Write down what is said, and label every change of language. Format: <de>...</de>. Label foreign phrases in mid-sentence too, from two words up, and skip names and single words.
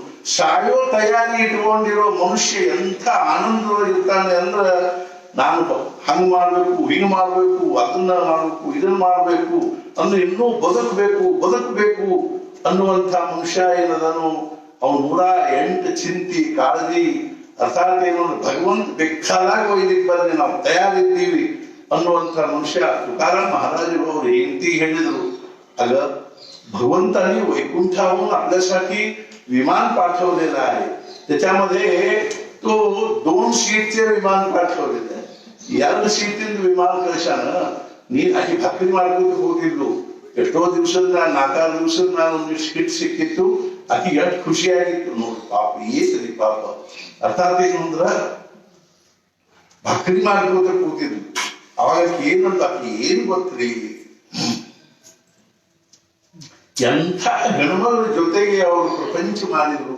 <kn>ಸಾಯೋ ತಯಾರಿ ಇಟ್ಕೊಂಡಿರೋ ಮನುಷ್ಯ ಎಂಥ ಆನಂದದಲ್ಲಿ ಇರ್ತಾನೆ ಅಂದ್ರ ನಾನು ಹಂಗ್ ಮಾಡ್ಬೇಕು, ಹಿಂಗ್ ಮಾಡ್ಬೇಕು, ಅದನ್ನ ಮಾಡ್ಬೇಕು, ಇದನ್ನ ಮಾಡ್ಬೇಕು ಅಂದ್ರೆ ಇನ್ನೂ ಬದುಕಬೇಕು ಅನ್ನುವಂಥ ಮನುಷ್ಯ ಏನದನು ಅವನು 108 ಚಿಂತಿ ಕಾಳಜಿ. ಅರ್ಥಾತ್ ಏನು ಭಗವಂತ ಬೇಕಾದಾಗ ಒಯ್ಲಿಕ್ಕೆ ಬಂದ್ರೆ ನಾವು ತಯಾರಿದ್ದೀವಿ ಅನ್ನುವಂಥ ಮನುಷ್ಯ. ತುಕಾರಾಮ್ महाराज ಅವರು ಹೆಂಡತಿ ಹೇಳಿದ್ರು,</kn> <mr>अग भगवंतानी वैकुंठाहून आपल्यासाठी विमान पाठवलेलं आहे. त्याच्यामध्ये तो 2 सीटचे विमान पाठवलेलं आहे.</mr> <kn>2 सीಟಿನ ವಿಮಾನ ಕಳಿಸಾನ ನೀ ಆಕಿ ಭಕ್ತಿ ಮಾಡ್ಕೊಂಡು ಹೋಗಿದ್ಲು. ಎಷ್ಟೋ ದಿವಸದ 4 ದಿವಸದ ನಾನು ಒಂದು ಸೀಟ್ ಸಿಕ್ಕಿತ್ತು. ಆಕಿ ಎಷ್ಟು ಖುಷಿಯಾಗಿತ್ತು ನೋಡಿ. ಪಾಪ ಏತ್ರಿ ಪಾಪ. ಅರ್ಥಾತ್ ಏನು ಅಂದ್ರ ಭಕ್ತಿ ಮಾಡ್ಕೋತ ಕೂತಿದ್ಲು. ಅವಾಗ ಏನಂತ ಆಕಿ ಏನ್ ಗೊತ್ತ್ರಿ, ಎಂಥ ಗಣಮಗಳ ಜೊತೆಗೆ ಅವರು ಪ್ರಪಂಚ ಮಾಡಿದ್ರು.</kn>